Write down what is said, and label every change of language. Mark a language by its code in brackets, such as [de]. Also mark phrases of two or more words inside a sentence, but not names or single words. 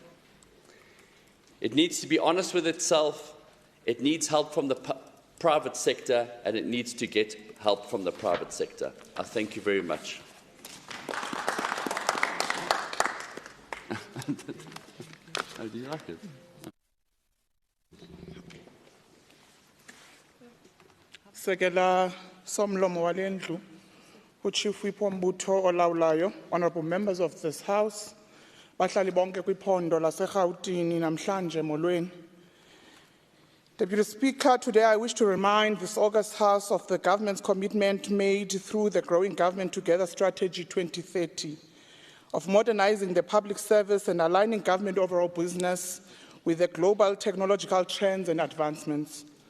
[en] It needs to be honest with itself, it needs help from the private sector, and it needs to get help from the private sector. I thank you very much. How do you like it? [xh] Sekela somlomo walendlu, [en] uChief Whip [xh] wombutho olawulayo, [en] honourable members of this House, [xh] bahlali bonke kwiphondo laseRhawutini namhlanje molweni. [en] Deputy Speaker, today I wish to remind this August House of the government's commitment made through the Growing Government Together Strategy 2030 of modernising the public service and aligning government overall business with the global technological trends and advancements.